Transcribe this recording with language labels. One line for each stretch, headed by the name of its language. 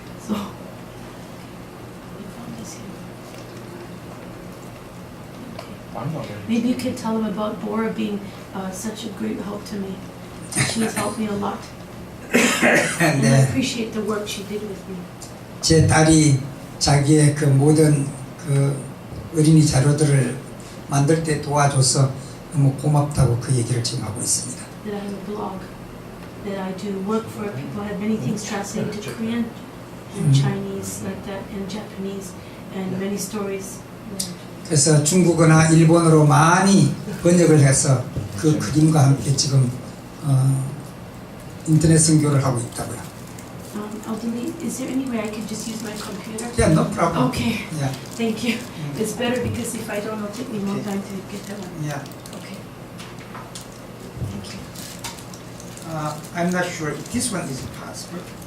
English: So. We found this here. Okay. I'm not ready. Maybe you could tell them about Bora being such a great help to me. She has helped me a lot. And I
Korean: 네.
English: appreciate the work she did with me.
Korean: 제 딸이 자기의 그 모든 그 어린이 자료들을 만들 때 도와줘서 너무 고맙다고 그 얘기를 지금 하고 있습니다.
English: That I have a blog. That I do work for people. I have many things translated to Korean and Chinese like that and Japanese and many stories.
Korean: 그래서 중국어나 일본어로 많이 번역을 해서 그 그림과 함께 지금 인터넷 선교를 하고 있다고요.
English: I'll delete. Is there any way I could just use my computer? Yeah, no problem. Okay. Yeah, Thank you. It's better because if I don't, it'll take me a long time to get that one. yeah. Okay. Thank you. I'm not sure if this one is possible.